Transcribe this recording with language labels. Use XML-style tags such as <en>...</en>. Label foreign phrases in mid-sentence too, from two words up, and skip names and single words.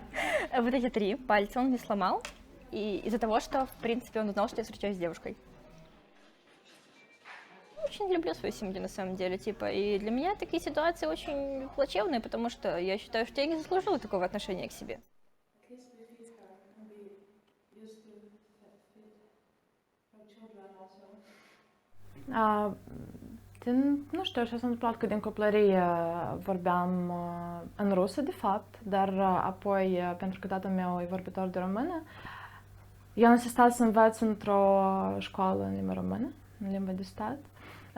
<ru>Вот эти 3 пальца он мне сломал. И из-за того, что, в принципе, он узнал, что я встречаюсь с девушкой. Очень люблю свою семью, на самом деле, типа. И для меня такие ситуации очень плачевные, потому что я считаю, что я не заслужила такого отношения к себе.</ru> <ro>Nu știu, așa s-a întâmplat că din copilărie vorbeam în rusă, de fapt, dar apoi, pentru că tatăl meu e vorbitor de română, eu am insistat să învăț într-o școală în limba română, în limba de stat.</ro>